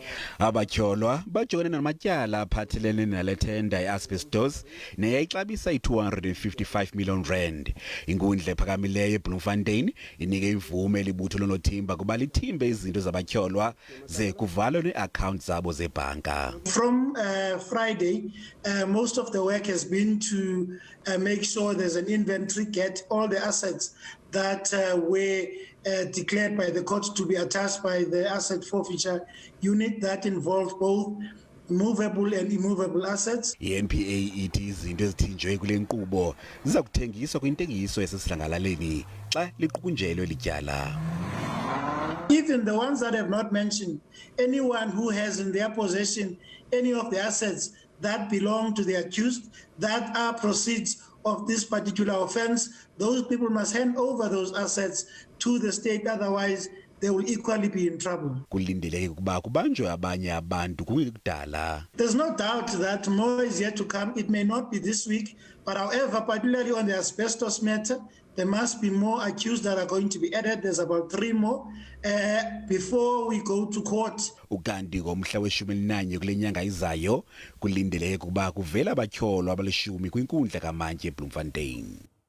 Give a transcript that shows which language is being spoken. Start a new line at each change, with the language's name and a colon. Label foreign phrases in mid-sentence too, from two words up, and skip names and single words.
Xhosa: Abatyholwa bajongene namatyala aphathelene nalethenda le-asbestos neyayixabisa i-255 million rand. Inkundla ephakamileyo eBloemfontein inike imvume libutho lonothimba kuba lithimbe izinto zabatyholwa ze kuvalwe ne-account zabo zebhanka.
English: From Friday, most of the work has been to make sure there's an inventory, get all the assets that were declared by the court to be attached by the asset forfeiture unit that involved both movable and immovable assets.
Xhosa: iNPA ithi izinto ezithinjwe kule nkqubo ziza kuthengiswa kwintengiso esesidlangalaleni xa liqukunjelwe lityala.
English: Even the ones that have not mentioned, anyone who has in their possession any of the assets that belong to the accused, that are proceeds of this particular offense, those people must hand over those assets to the state, otherwise they will equally be in trouble.
Xhosa: Kulindeleke ukuba kubanjwe abanye abantu kungekudala.
English: There's no doubt that more is yet to come. It may not be this week, but however, particularly on the asbestos matter, there must be more accused that are going to be added. There's about 3 more before we go to court.
Xhosa: Ukanti ngomhla we-11 kulenyanga izayo kulindeleke ukuba kuvela abatyholwa abalishumi kwinkundla kamantye eBloemfontein.